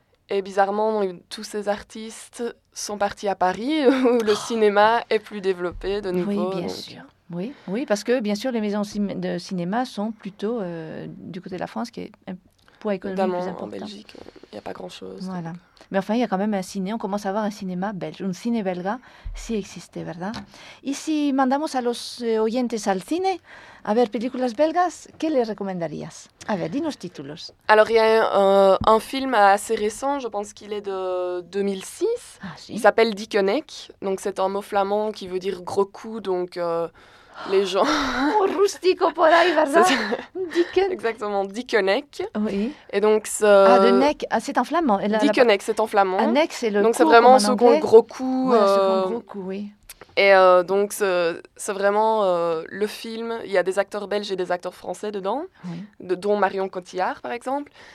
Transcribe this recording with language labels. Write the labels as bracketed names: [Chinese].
[French] Et bizarrement, tous ces artistes sont partis à Paris, où le cinéma est plus développé de nouveau. Oui, bien sûr. Oui, parce que, bien sûr, les maisons de cinéma sont plutôt du côté de la France, qui est un poids économique plus important. En Belgique, il n'y a pas grand-chose. Voilà. Mais enfin, il y a quand même un ciné. On commence à avoir un cinéma belge, [Spanish] un ciné belga, si existe, ¿verdad? Y si mandamos a los oyentes al cine a ver películas belgas, ¿qué les recomendarías? A ver, dinos títulos. [French] Alors, il y a un film assez récent, je pense qu'il est de 2006. Ah, si. Il s'appelle Dikkenek. Donc, c'est un mot flamand qui veut dire gros coup. Donc, les gens. [Spanish] Un rustico por ahí, ¿verdad? [French] Exactement, Dikkenek. Oui. Et donc, de nek, c'est en flamand. Dikkenek, c'est en flamand. Un nek, c'est le coup. Donc, c'est vraiment un second gros coup. Un second gros coup, oui. Et donc, c'est vraiment le film. Il y a des acteurs belges et des acteurs français dedans, dont Marion Cotillard, par exemple.